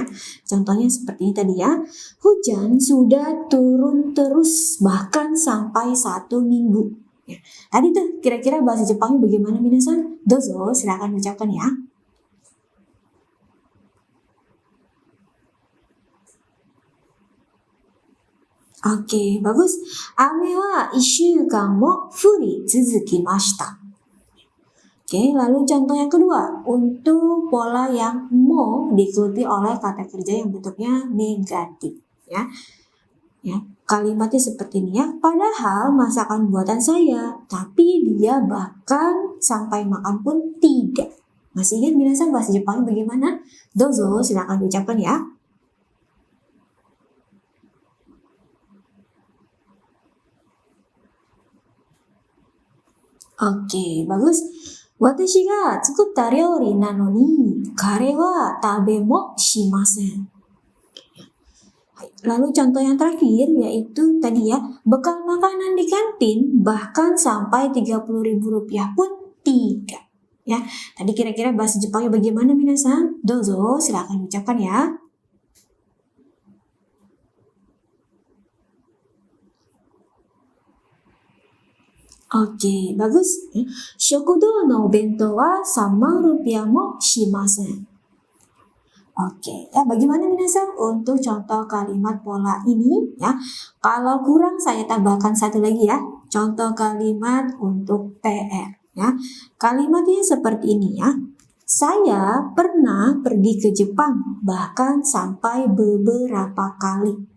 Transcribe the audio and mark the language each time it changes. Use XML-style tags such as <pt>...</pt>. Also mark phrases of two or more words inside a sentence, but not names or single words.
<id>Contohnya seperti ini tadi ya. Hujan sudah turun terus bahkan sampai 1 minggu. Ya. Tadi tuh kira-kira bahasa Jepangnya bagaimana minasan? Dozo, silakan ucapkan ya. Oke, bagus.</id> <ja>雨は1週間も降り続きました。</ja> <id>Oke, lalu contoh yang kedua, untuk pola yang mo diikuti oleh kata kerja yang bentuknya negatif ya. Ya, kalimatnya seperti ini ya. Padahal masakan buatan saya, tapi dia bahkan sampai makan pun tidak. Masih ingat minasan bahasa Jepang bagaimana? Dozo, silakan ucapkan ya. Oke, bagus.</id> <ja>私が作った料理なのに彼は食べもしません.</ja> <id>Lalu contoh yang terakhir yaitu tadi ya, bekal makanan di kantin bahkan sampai Rp30.000 pun tidak. Ya, tadi kira-kira bahasa Jepangnya bagaimana minasan? Dozo, silakan ucapkan ya. Oke, bagus.</id> <ja>食堂の弁当は3万ルピアもしません.</ja> <id>Oke, ya bagaimana minasan untuk contoh kalimat pola ini ya? Kalau kurang saya tambahkan satu lagi ya. Contoh kalimat untuk PR ya. Kalimatnya seperti ini ya. Saya pernah pergi ke Jepang bahkan sampai beberapa kali.</id>